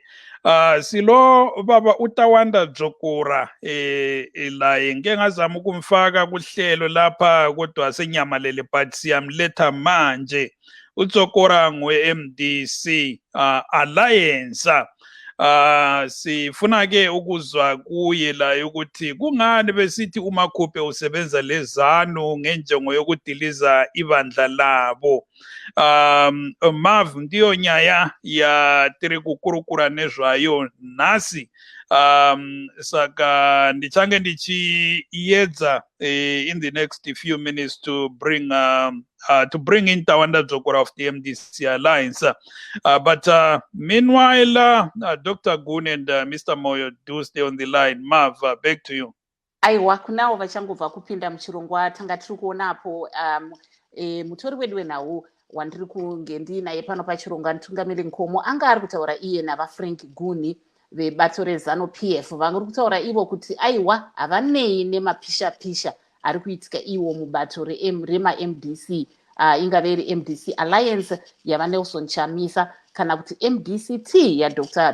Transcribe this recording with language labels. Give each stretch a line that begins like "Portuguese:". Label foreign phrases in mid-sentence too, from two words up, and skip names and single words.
North Ndebele: Silo baba uTawanda Dzokora laye ngeke ngazama ukumfaka kuhlelo lapha kodwa senyamalele
English: but siyamletha manje.
North Ndebele: uDzokora ngwe-MDC Alliance. Sifuna ke ukuzwa kuye la ukuthi kungani besithi uMakhuphe usebenza leZANU ngenjongo yokudiliza ibandla labo.
Shona: Mav ndiyo nyaya ya tiri kukurukura nezvayo nasi. Saka ndichange ndichiyedza
English: in the next few minutes to bring in Tawanda Dzokora of the MDC Alliance. But meanwhile, Dr. Gun and Mr. Moyo do stay on the line. Mav, back to you.
Shona: Aiwa, kunao vachangobva kupinda muchirongwa tanga tiri kuonapo mutori wedu wenhau wandiri kunge ndinaye pano pachirongwa Ntungamiri Nkomo anga ari kutaura iye navaFrank Guni vebato reZANU-PF vari kutaura ivo kuti aiwa havanei nemapisha-pisha ari kuitika iwo mubato rema-MDC ingave iri MDC Alliance yavaNelson Chamisa kana kuti MDCT yaDr.